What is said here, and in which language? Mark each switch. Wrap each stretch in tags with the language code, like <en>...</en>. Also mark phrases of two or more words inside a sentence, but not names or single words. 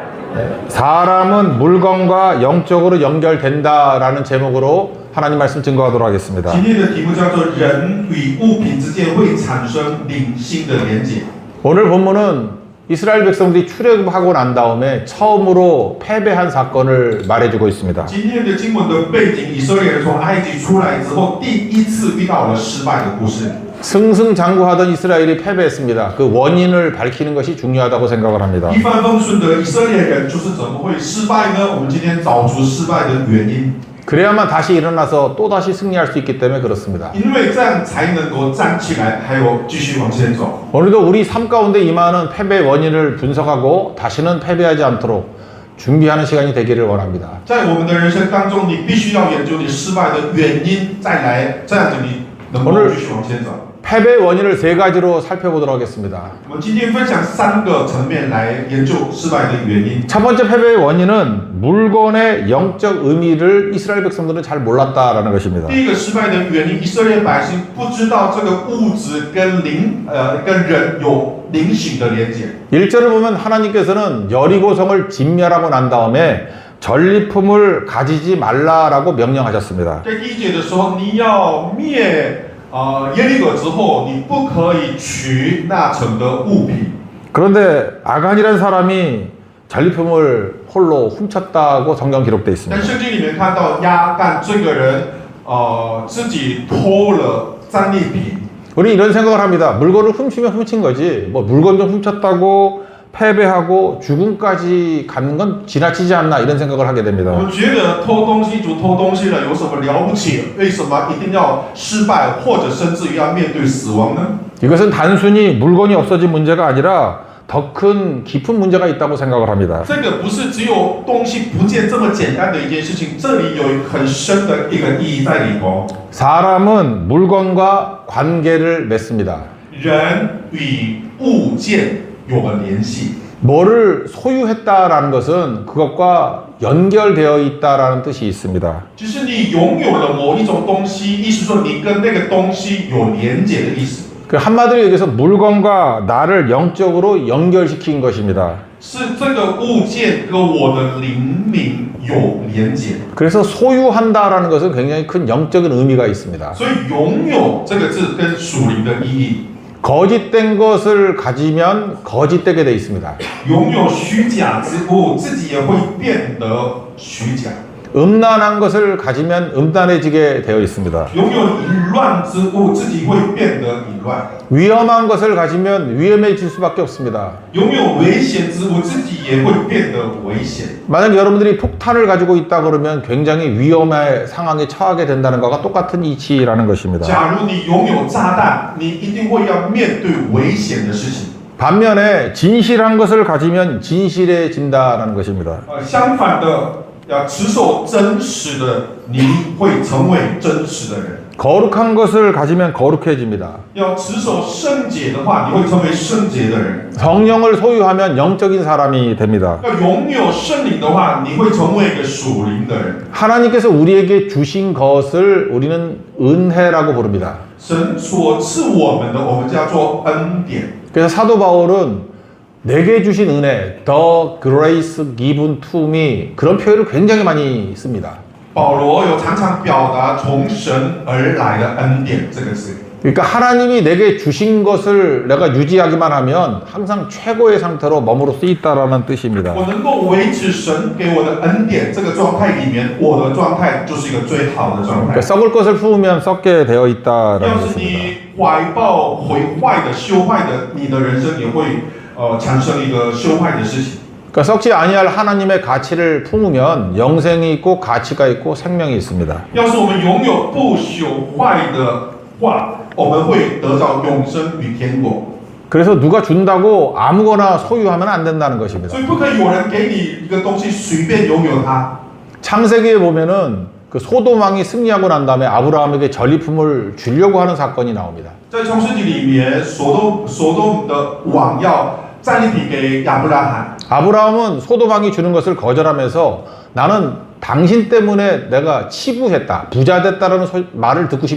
<ko>사람은 물건과 영적으로 연결된다라는 제목으로 하나님 말씀 증거하도록 하겠습니다.</ko> <zh>今天的题目叫做人与物品之间会产生灵性的连结。</zh> <ko>오늘 본문은 이스라엘 백성들이 출애굽하고 난 다음에 처음으로 패배한 사건을 말해주고 있습니다.</ko> <zh>今天的经文的背景，以色列人从埃及出来之后，第一次遇到了失败的故事。</zh> <ko>승승장구하던 이스라엘이 패배했습니다. 그 원인을 밝히는 것이 중요하다고 생각을 합니다.</ko> <zh>一帆风顺的以色列人就是怎么会失败呢？我们今天找出失败的原因，</zh> <ko>그래야만 다시 일어나서 또다시 승리할 수 있기 때문에 그렇습니다.</ko> <zh>因为这样才能够站起来，还有继续往前走。</zh> <ko>오늘도 우리 삶 가운데 임하는 패배 원인을 분석하고 다시는 패배하지 않도록 준비하는 시간이 되기를 원합니다.</ko> <zh>在我们的人生当中，你必须要研究你失败的原因，再来这样子你能够继续往前走。</zh> <ko>패배 원인을 세 가지로 살펴보도록 하겠습니다.</ko> <zh>我们今天分享3个层面来研究失败的原因。</zh> <ko>첫 번째 패배의 원인은 물건의 영적 의미를 이스라엘 백성들은 잘 몰랐다라는 것입니다.</ko> <zh>第一个失败的原因，以色列百姓不知道这个物质跟跟人有灵性的连接。</zh> <ko>1절을 보면 하나님께서는 여리고성을 진멸하고 난 다음에 전리품을 가지지 말라라고 명령하셨습니다.</ko> <zh>在第一节的时候，你要灭耶利哥之后，你不可以取那城的物品。</zh> <ko>그런데 아간이라는 사람이 전리품을 홀로 훔쳤다고 성경 기록되어</ko> <zh>但</zh> <ko>있습니다.</ko> <zh>圣经里面看到亚干这个人，自己偷了战利品。</zh> <ko>우리 이런 생각을 합니다. 물건을 훔치면 훔친 거지. 뭐 물건 좀 훔쳤다고 패배하고 죽음까지 가는 건 지나치지 않나 이런 생각을 하게</ko> <zh>我</zh> <ko>됩니다.</ko> <zh>们觉得偷东西就偷东西了，有什么了不起？为什么一定要失败，或者甚至于要面对死亡呢？</zh> <ko>이것은 단순히 물건이 없어진 문제가 아니라 더 큰 깊은 문제가 있다고 생각을 합니다.</ko> <zh>这个不是只有东西不见这么简单的一件事情，这里有很深的一个意义在里头。</zh> <ko>사람은 물건과 관계를 맺습니다.</ko> <zh>人与物件有了联系。</zh> <ko>뭐를 소유했다라는 것은 그것과 연결되어 있다라는 뜻이 있습니다.</ko> <zh>就是你拥有了某一种东西，意思说你跟那个东西有连结的意思。</zh> <ko>그 한마디로 얘기해서 물건과 나를 영적으로 연결시킨 것입니다.</ko> <zh>是这个物件跟我的灵命有连结。</zh> <ko>그래서 소유한다라는 것은 굉장히 큰 영적인 의미가 있습니다.</ko> <zh>所以拥有这个字跟属灵的意义。</zh> <ko>거짓된 것을 가지면 거짓되게 돼 있습니다.</ko> <zh>拥有虚假之物，自己也会变得虚假。</zh> <ko>음란한 것을 가지면 음란해지게 되어 있습니다.</ko> <zh>拥有淫乱之物，自己会变得淫乱。</zh> <ko>위험한 것을 가지면 위험해질 수밖에 없습니다.</ko> <zh>拥有危险之物，自己也会变得危险。</zh> <ko>만약 여러분들이 폭탄을 가지고 있다 그러면 굉장히 위험한 상황에 처하게 된다는 것과 똑같은 이치라는 것입니다.</ko> <zh>假如你拥有炸弹，你一定会要面对危险的事情。</zh> <ko>반면에 진실한 것을 가지면 진실해진다는 것입니다.</ko> <zh>相反的，要持守真实的，你会成为真实的人。</zh> <ko>거룩한 것을 가지면 거룩해집니다.</ko> <zh>要持守圣洁的话，你会成为圣洁的人。</zh> <ko>성령을 소유하면 영적인 사람이 됩니다.</ko> <zh>要拥有圣灵的话，你会成为一个属灵的人。</zh> <ko>하나님께서 우리에게 주신 것을 우리는 은혜라고 부릅니다.</ko> <zh>神所赐我们的，我们叫做恩典。</zh> <ko>그래서 사도 바울은 내게 주신 은혜,</ko> <en>the grace given to me</en> <ko>그런 표현을 굉장히 많이 씁니다.</ko> <zh>保罗有常常表达从神而来的恩典这个字。</zh> <ko>그러니까 하나님이 내게 주신 것을 내가 유지하기만 하면 항상 최고의 상태로 머무를 수 있다라는 뜻입니다.</ko> <zh>我能够维持神给我的恩典这个状态里面，我的状态就是一个最好的状态</zh> <ko>그러니까 。 썩을 것을 품으면 썩게 되어 있다라는</ko> <zh>要是</zh> <ko>것입니다.</ko> <zh>你怀抱毁坏的、修坏的，你的人生也会产生一个修坏的事情。</zh> <ko>그러니까 썩지 아니할 하나님의 가치를 품으면 영생이 있고 가치가 있고 생명이 있습니다.</ko> <zh>要是我们拥有不朽坏的话，我们会得到永生与天国。</zh> <ko>그래서 누가 준다고 아무거나 소유하면 안 된다는 것입니다.</ko> <zh>所以不可以有人给你一个东西随便拥有它。</zh> <ko>창세기에 보면은 그 소돔 왕이 승리하고 난 다음에 아브라함에게 전리품을 주려고 하는 사건이 나옵니다.</ko> <zh>在创世纪里面，所多的王要战利品给亚伯拉罕。</zh> <ko>아브라함은 소돔 왕이 주는 것을 거절하면서 나는 당신 때문에 내가 치부했다, 부자 됐다라는 말을 듣고 싶지 않습니다.</ko>